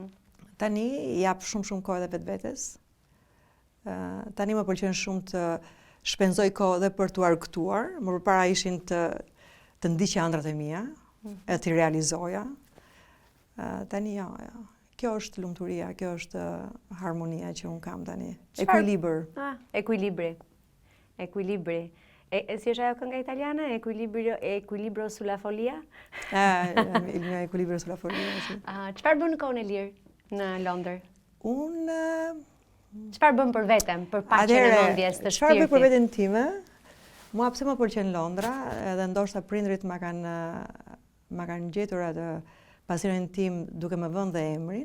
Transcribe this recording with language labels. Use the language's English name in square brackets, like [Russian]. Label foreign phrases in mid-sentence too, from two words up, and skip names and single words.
[Albanian] Tani, jap shumë kohë edhe vetvetes. Tani më pëlqen shumë të shpenzoj kohë dhe për t'u argëtuar, më përpara ishin të ndiqja ëndrat e mia, e t'i realizoja. Tani jo. Kjo është lumturia, kjo është harmonia që unë kam tani. Ekuilibër. Ekuilibri. Si është ajo kënga italiane? [Italian] Equilibrio sulla follia? Il mio equilibrio sulla follia. [Albanian] Çfarë bën në kohën e lirë në Londër? Unë... Çfarë bën për veten, për paqen e mendjes të shpirtit? Çfarë bëj për veten time? Mua pse më pëlqen Londra, edhe ndoshta prindrit ma kanë gjetur atë pasionin tim duke më vënë dhe emrin.